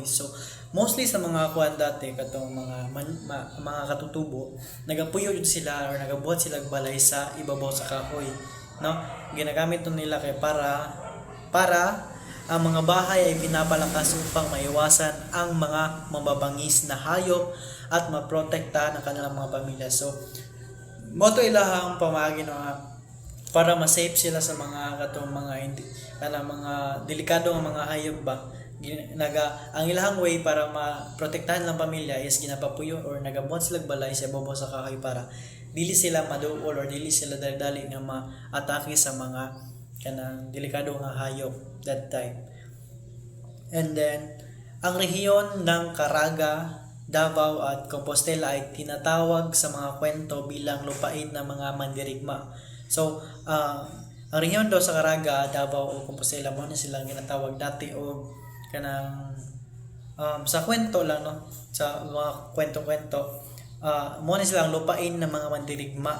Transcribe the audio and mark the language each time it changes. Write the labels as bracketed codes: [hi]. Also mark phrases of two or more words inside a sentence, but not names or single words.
[ceb] So mostly sa mga kuan dati katong mga katutubo, nagapuyo jud sila or nagabuhat sila balay sa ibabaw sa kahoy, no? [tl] Ginagamit nila kay para ang mga bahay ay pinapalakas upang maiwasan ang mga mababangis na hayop at maprotektahan ang kanilang mga pamilya. [ceb] So moto ilahang pamagi para ma-safe sila sa mga katong mga delikado nga mga hayop ba ang ilahang way para maprotektahan lang pamilya is ginapapuyo or nagabot sila balay sa ibabaw sa kahoy para dili sila maduol or dili sila dali nga ma-atake sa mga kanang delikado nga hayop [en] that time. [tl] And then ang rehiyon ng Caraga, Davao at Compostela ay tinatawag sa mga kwento bilang lupain ng mga mandirigma. [ceb] So ang rehiyon daw sa Caraga, Davao o Compostela mo na silang ginatawag dati o kanang sa kwento lang, no, sa mga kwento-kwento, mo na silang [tl] lupain ng mga mandirigma.